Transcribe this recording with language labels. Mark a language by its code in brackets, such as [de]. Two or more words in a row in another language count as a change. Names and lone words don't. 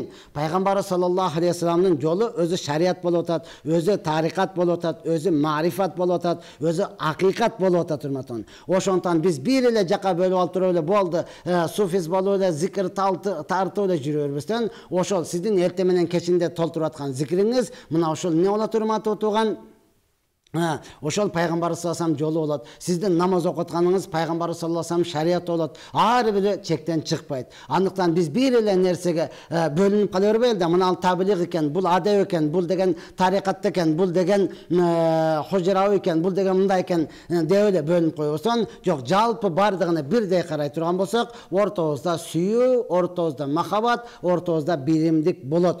[ky] Пайгамбар [ar] صلى الله عليه و [ky] салламдын жолу өзү шарият болуп атат, өзү тарикат болуп атат, өзү маарифат болуп атат, өзү акыйкат болуп атат урматтуу. Ошондон биз бир эле жака бөлүп алып туруп эле болду, суфиз болуп эле, зикир тартып эле жүрө бербестен, ошол сиздин эртең менен кечинде толтуруп аткан зикириңиз, мына ошол эмне болот урматтуу туган? Ошол пайгамбар [ar] صلى الله عليه وسلم [ky] жолу болот. Сиздин намаз окутканыңыз пайгамбар [ar] صلى الله عليه وسلم [ky] шарият болот. Ар бири чектен чыкпайт. Андыктан биз бир эле нерсеге бөлүнүп кала бербейли да, мына таблиг экен, бул адеп экен, бул деген тарикат экен, бул деген хужрау экен, бул деген мындай экен деп эле бөлүнүп койбостон, жок, жалпы бардыгына бирдей карай турган болсок, ортобузда сүйүү, ортобузда махаббат, ортобузда биримдик болот.